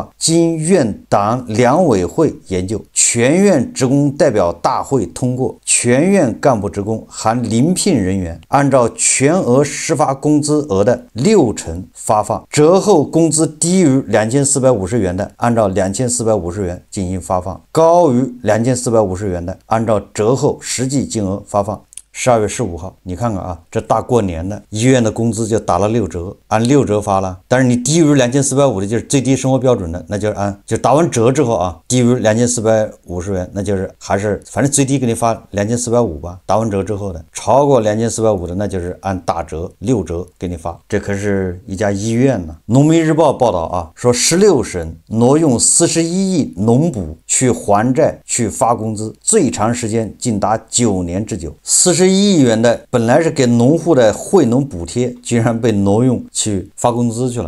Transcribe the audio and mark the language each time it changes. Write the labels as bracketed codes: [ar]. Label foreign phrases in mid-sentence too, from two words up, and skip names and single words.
[zh] 經院黨兩委會研究，全院職工代表大會通過，全院幹部職工含临聘人員按照全額實發工資額的60%發放，折後工資低於2450元的，按照2450元進行發放，高於2450元的，按照折後實際金額發放。12月15 號，你看看啊，這大過年的，醫院的工資就打了6折，按6折發了。但是你低於2450的，就是最低生活標準的，那就是就打完折之後啊，低於2450元，那就是還是反正最低給你发2450吧。打完折之後的，超過2450的，那就是按打折6折給你发。這可是一家醫院呢。農民日報報道啊，說16省挪用41億農補去還債去發工資，最長時間竟達9年之久。41億元的本來是給農戶的惠農補貼，居然被挪用去發工資去了。